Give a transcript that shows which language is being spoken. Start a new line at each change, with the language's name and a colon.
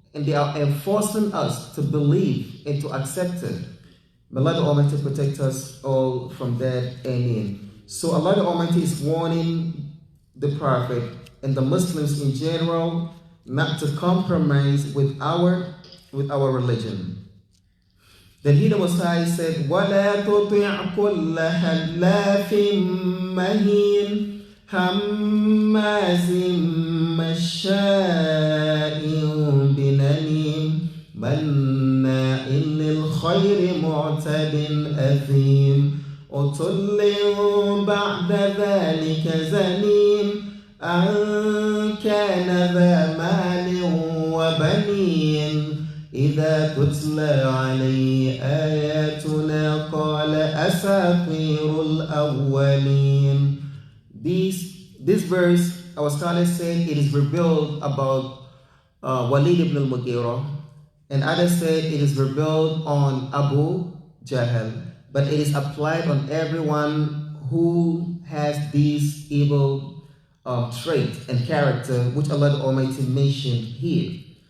English: and they are enforcing us to believe and to accept it. May Allah the Almighty protect us all from that. Amen. So Allah the Almighty is warning the Prophet and the Muslims in general not to compromise with our religion. Then he the Most High said,
Arabic: وَلَا تُطِعْ كُلَّ حَلَّافٍ مَهِينٍ هَمَّازٍ مَّشَّاءٍ بِنَمِيمٍ مَّنَّاعٍ لِلْخَيْرِ مُعْتَدٍ أَثِيمٍ عُتُلٍّ بَعْدَ ذَلِكَ زَنِيمٍ أَن كَانَ ذَا مَالٍ وَبَنِينَ إِذَا تُتْلَى عَلَيْهِ آيَاتُنَا قَالَ أَسَاطِيرُ الْأَوَّلِينَ.
English: This verse, our scholars say it is revealed about Walid ibn al-Mughira, and others said it is revealed on Abu Jahl, but it is applied on everyone who has these evil traits and character which Allah the Almighty mentioned here.